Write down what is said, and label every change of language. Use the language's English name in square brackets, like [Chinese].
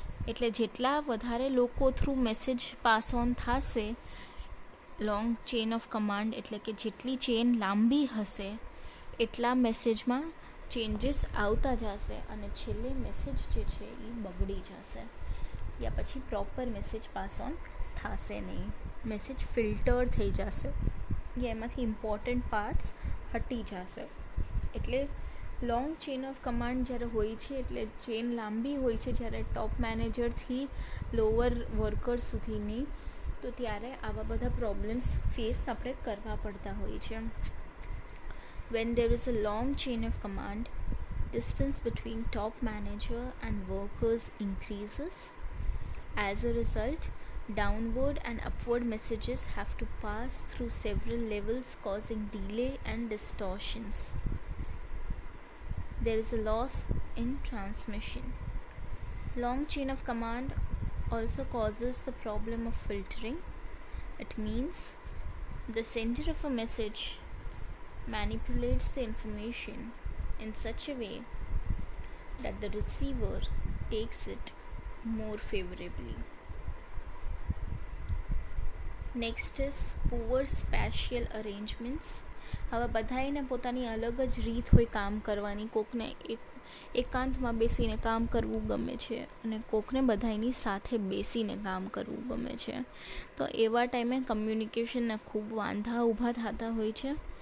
[Gujarati] એટલે જેટલા વધારે લોકો થ્રુ મેસેજ પાસ ઓન થશે, લોંગ ચેઇન ઓફ કમાન્ડ એટલે કે જેટલી ચેઇન લાંબી હશે એટલા મેસેજમાં ચેન્જીસ આવતા જશે અને છેલ્લે મેસેજ જે છે એ બગડી જશે યા પછી પ્રોપર મેસેજ પાસ ઓન થશે નહીં, મેસેજ ફિલ્ટર થઈ જશે યા એમાંથી ઇમ્પોર્ટન્ટ પાર્ટ્સ હટી જશે. એટલે લોંગ ચેઇન ઓફ કમાન્ડ જ્યારે હોય છે એટલે ચેઇન લાંબી હોય છે જ્યારે ટોપ મેનેજરથી લોઅર વર્કર સુધીની, તો ત્યારે આવા બધા પ્રોબ્લેમ્સ ફેસ આપણે કરવા પડતા હોય છે. [English] When there is a long chain of command, distance between top manager and workers increases. As a result, downward and upward messages have to pass through several levels, causing delay and distortions. There is a loss in transmission. Long chain of command also causes the problem of filtering. It means the sender of a message manipulates the information in such a way that the receiver takes it more favorably. Next is poor spatial arrangements. [Gujarati] હવે બધાને પોતાની અલગ જ રીત હોય કામ કરવાની. કોકને એકાંતમાં બેસીને કામ કરવું ગમે છે અને કોકને બધાની સાથે બેસીને કામ કરવું ગમે છે. તો એવા ટાઈમે કમ્યુનિકેશનના ખૂબ વાંધા ઊભા થતા હોય છે.